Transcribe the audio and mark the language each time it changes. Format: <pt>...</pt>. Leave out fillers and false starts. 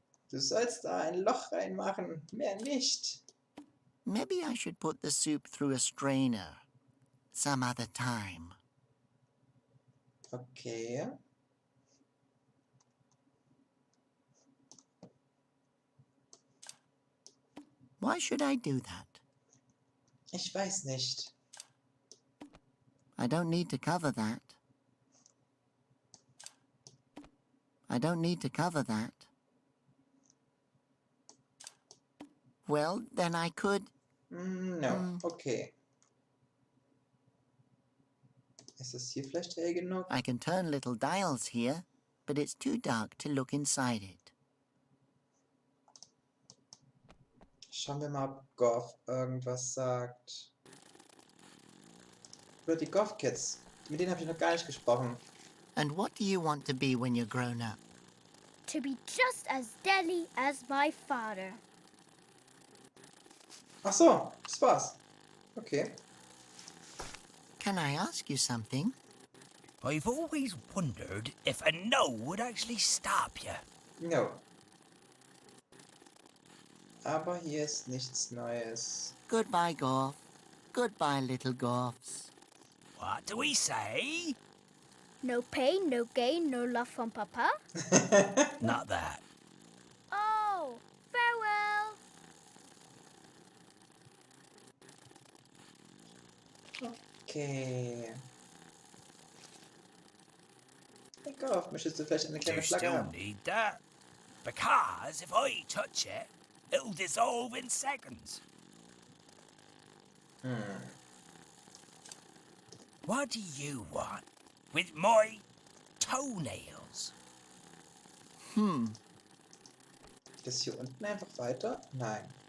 <de>Du sollst da ein Loch reinmachen, mehr nicht.</de> <en>Maybe I should put the soup through a strainer some other time. Okay. Why should I do that?</en> <de>Ich weiß nicht.</de> <en>I don't need to cover that. I don't need to cover that. Well, then I could... No, okay.</en> <de>Ist es hier vielleicht hell genug?</de> <en>I can turn little dials here, but it's too dark to look inside it.</en> <de>Schauen wir mal, ob Gorf irgendwas sagt. Oder die Gorf Kids. Mit denen habe ich noch gar nicht gesprochen.</de> <en>And what do you want to be when you're grown up? To be just as deadly as my father.</en> <de>Ach so, das war's. Okay.</de> <en>Can I ask you something? I've always wondered if a no would actually stop you. No.</en> <de>Aber hier ist nichts Neues.</de> <en>Goodbye, Gorf. Goodbye, little Gorfs. What do we say? No pain, no gain, no love from Papa. Not that. Oh, farewell. Okay.</en> <de>Hey Gorf, möchtest du vielleicht eine</de> <en>Do</en> <de>kleine</de> <en>you</en> <de>Flagge</de> <en>still</en> <de>haben?</de> <en>need that? Because if I touch it, it'll dissolve in seconds. What do you want with my toenails?</en> <de>Das hier unten einfach weiter? Nein.</de>